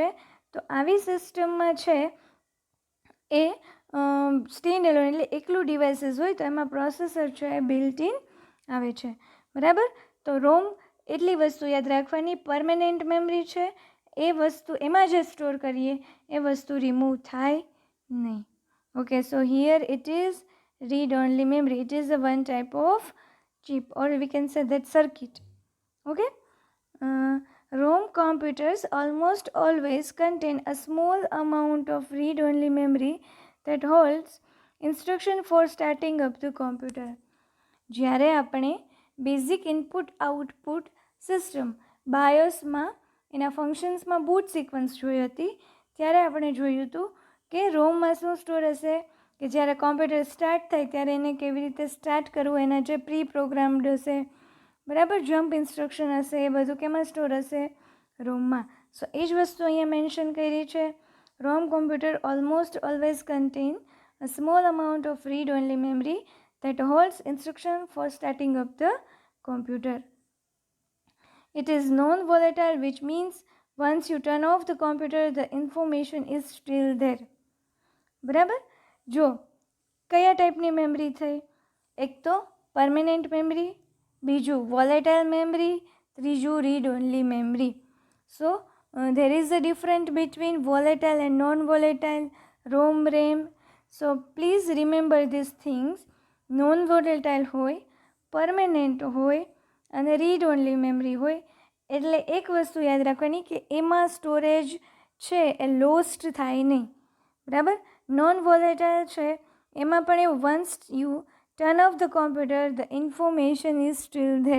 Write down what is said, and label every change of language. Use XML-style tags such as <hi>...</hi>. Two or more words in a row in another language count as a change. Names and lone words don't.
<gu>તો આવી સિસ્ટમમાં છે એ</gu> <en>stand alone</en> <gu>એટલે એકલું ડિવાઇસીસ હોય તો એમાં પ્રોસેસર છે એ</gu> <en>built in</en> <gu>આવે છે. બરાબર. તો રોમ એટલી વસ્તુ યાદ રાખવાની,</gu> <en>permanent memory</en> <gu>છે એ વસ્તુ એમાં જે સ્ટોર કરીએ એ વસ્તુ રિમૂવ થાય નહીં.</gu> <en>Okay. So here it is read only memory. It is a one type of chip or we can say that circuit. Okay. ROM computers almost always contain a small amount of read only memory that holds instruction for starting up the computer.</en> <gu>જ્યારે આપણે</gu> <en>basic input output system</en> <gu>બાયોસમાં એના ફંક્શન્સમાં</gu> <en>boot sequence</en> <gu>જોઈ હતી ત્યારે આપણે જોયું હતું કે રોમમાં શું સ્ટોર હશે કે જ્યારે</gu> <en>computer start</en> <gu>થાય ત્યારે એને કેવી રીતે સ્ટાર્ટ કરવું એના જે</gu> <en>pre programmed</en> <gu>હશે, બરાબર,</gu> <en>jump instruction</en> <gu>હશે એ બધું કેમાં સ્ટોર હશે રોમમાં.</gu> <en>સો</en> <gu>એ જ વસ્તુ અહીંયા મેન્શન કરી છે.</gu> <en>ROM computer almost always contain a small amount of read only memory that holds instruction for starting up the computer. It is non-volatile, which means once you turn off the computer the information is still there.</en> <gu>બરાબર. જો કયા ટાઈપની મેમરી થઈ? એક તો</gu> <en>permanent memory,</en> <gu>બીજું</gu> <en>volatile memory,</en> <gu>ત્રીજું</gu> <en>read only memory. સો there is a difference between volatile and non-volatile ROM, RAM. So please remember these things.</en> <gu>Non-volatile હોય, પરમેનન્ટ હોય અને</gu> <en>read only memory</en> <gu>હોય. એટલે એક વસ્તુ યાદ રાખવાની કે એમાં સ્ટોરેજ છે એ લોસ્ટ થાય નહીં. બરાબર.</gu> <en>non volatile</en> <gu>છે એમાં પણ એવું,</gu> <en>once you turn off the computer the information is still there.</en>